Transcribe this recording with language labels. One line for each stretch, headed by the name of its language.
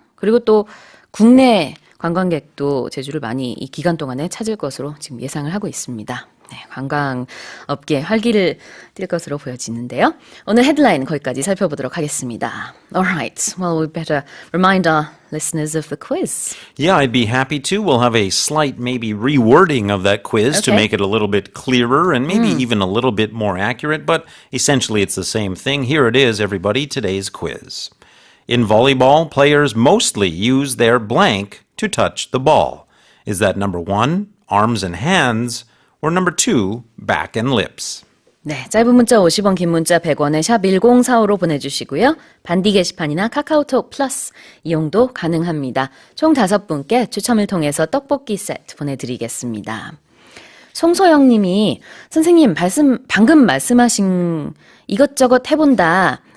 Korean: 그리고 또 국내 관광객도 제주를 많이 이 기간 동안에 찾을 것으로 지금 예상을 하고 있습니다. 네, 관광업계에 활기를 띨 것으로 보여지는데요. 오늘 헤드라인 거기까지 살펴보도록 하겠습니다.
English: Alright, well we better remind our listeners of the quiz. Yeah, I'd be happy to. We'll have a slight maybe rewording of that quiz to Okay. make it a little bit clearer and maybe even a little bit more accurate, but essentially it's the same thing. Here it is, everybody, today's quiz. In volleyball, players mostly use their blank to touch the ball. Is that number 1, arms and hands, or number 2, back and lips?
Korean: 네, 짧은 문자 50원, 긴 문자 100원에 샵 1045로 보내주시고요. 반디 게시판이나 카카오톡 플러스 이용도 가능합니다. 총 5분께 추첨을 통해서 떡볶이 세트 보내드리겠습니다. 송소영 님이 선생님 방금 말씀하신 이것저것 해본다.